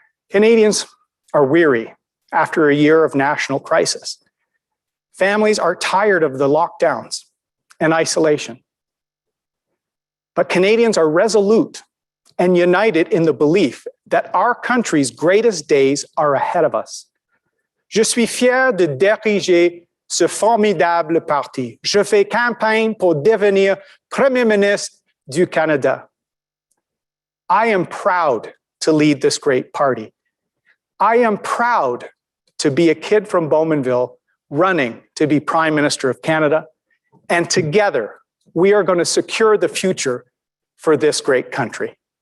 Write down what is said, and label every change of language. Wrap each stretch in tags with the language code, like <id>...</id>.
<en>Canadians are weary after a year of national crisis. Families are tired of the lockdowns and isolation. But Canadians are resolute and united in the belief that our country's greatest days are ahead of us.</en> <fr>Je suis fier de diriger ce formidable parti. Je fais campagne pour devenir Premier ministre du Canada.</fr> <en>I am proud to lead this great party. I am proud to be a kid from Bowmanville running to be Prime Minister of Canada. And together, we are going to secure the future for this great country.</en>